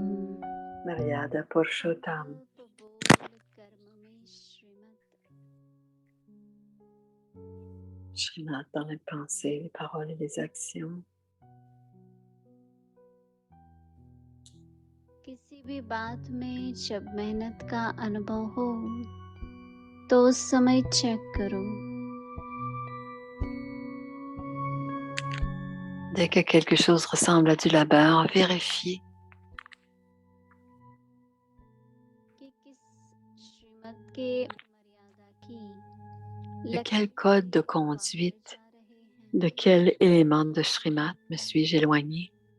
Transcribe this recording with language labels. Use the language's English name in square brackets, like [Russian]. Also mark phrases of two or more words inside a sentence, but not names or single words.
[French] Maryada Purushottam. Srimad dans les pensées, les paroles et les actions. [Hindi] किसी भी बात में जब मेहनत का अनुभव हो तो उस समय चेक करो. [French] Dès que quelque chose ressemble à du labeur, vérifiez. De quel code de conduite, de quel élément de Srimad me suis-je éloigné?